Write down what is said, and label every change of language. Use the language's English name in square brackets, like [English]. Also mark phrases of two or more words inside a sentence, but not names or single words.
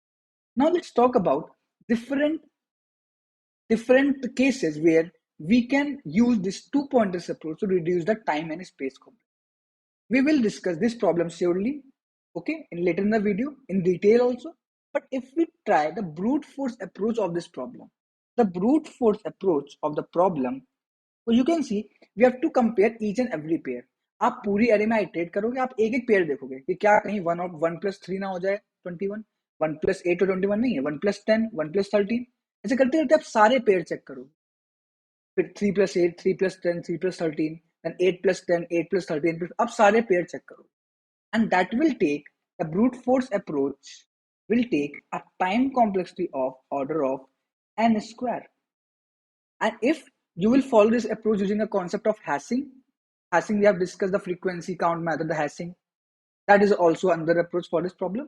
[English] Now let's talk about different cases where we can use this two pointers approach to reduce the time and space complexity. We will discuss this problem surely, okay, in later in the video in detail also. But if we try the brute force approach of this problem, the brute force approach of the problem, so you can see we have to compare each and every pair. [Hindi] आप पूरी array में iterate करोगे, आप एक एक पेयर देखोगे कि क्या कहीं 1 और 1 plus 3 ना हो जाए 21, 1 plus 8 और 21 नहीं है, 1 plus 10, 1 plus 13, ऐसे करते करते आप सारे पेयर चेक करोगे. फिर 3 plus 8, 3 plus 10, 3 plus 13, then 8 plus 10, 8 plus 13, अब सारे पेयर चेक करो. [English] And that will take, the brute force approach will take a time complexity of order of n square. And if you will follow this approach using a concept of hashing, we have discussed the frequency count method, the hashing, that is also another approach for this problem.